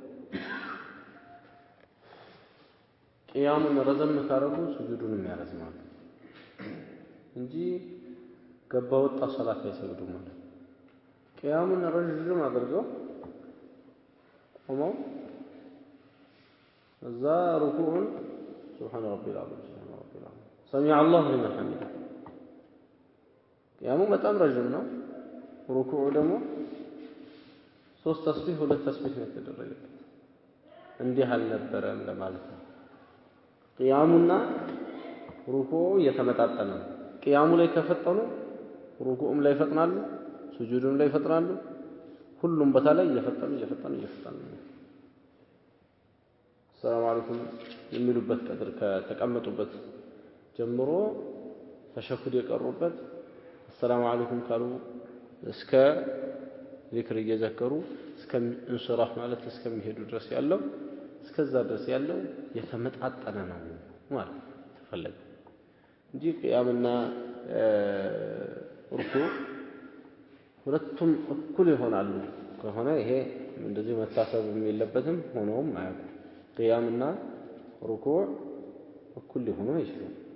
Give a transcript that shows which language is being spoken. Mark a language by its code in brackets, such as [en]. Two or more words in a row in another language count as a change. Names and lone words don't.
[am] ቂያሙን ረዘም ካረጉ ስጁዱን ያረዝማሉ እንጂ ገባ ወጣ ሶላት አይሰግዱም ማለት ቂያሙን ረጅም አድርገው ቆመው እዛ ሩኩዑን [ar] سبحان ربي العظيم سبحان ربي العظيم سمع الله لمن حمده [am] ቂያሙ በጣም ረጅም ነው ሩኩዑ ደግሞ 3 ተስቢህ 2 ተስቢህ ነው የተደረገበት እንዲህ አልነበረም ለማለት ነው ቂያሙና ሩኩዑ የተመጣጠነ ነው ቂያሙ ላይ ከፈጠኑ ሩኩዑም ላይ ይፈጥናሉ ስጁዱም ላይ ይፈጥናሉ ሁሉም ቦታ ላይ እየፈጠኑ [ar] السلام عليكم [am] የሚሉበት ቀድር ከተቀመጡበት ጀምሮ ተሸሁድ የቀሩበት [ar] السلام عليكم [am] ካሉ እስከ ዚክር እየዘከሩ እስከ እንስራህ ማለት እስከሚሄዱ ድረስ ያለው እስከዛ ድረስ ያለው የተመጣጠነ ነው ማለት ተፈለገ እንጂ ቂያምና ሩኩዕ ሁለቱም እኩል ይሆናሉ ከሆነ ይሄ እንደዚህ መታሰብ የሚለበትም ሆኖም አያውቁም። ቅያምና ሩኩዕ እኩል ሊሆኑ አይችሉም።